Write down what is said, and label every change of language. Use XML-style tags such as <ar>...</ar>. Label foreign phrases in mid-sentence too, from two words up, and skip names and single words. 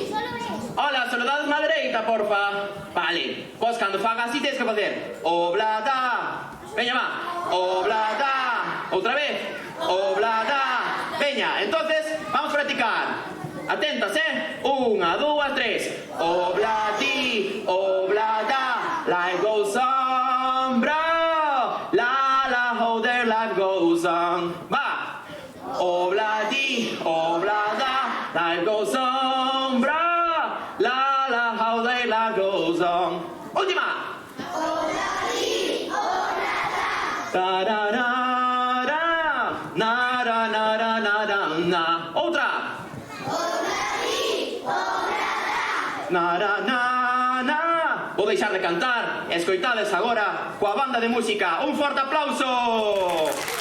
<gl>Hola, saludadesme á dereita, porfa. Vale, vos cando faga así tedes que facer Oblada, veña, va. Oblada, outra vez. Oblada, veña,</gl> <es>entonces vamos a practicar.</es> <gl>Atentas, Unha, dúas, tres. Obladi, oblada,</gl> <en>life goes on, bro. La, la, how their life goes on. Va. Obladi, oblada, life goes on, bro. La, la, how their life goes on.</en> <gl>Última. Obladi, oblada. Ta-ra-ra-ra, na-ra-na-ra-na-ra-na. Outra. Na, na, na, na. Vou deixar de cantar e escoitades agora coa banda de música. Un forte aplauso.</gl>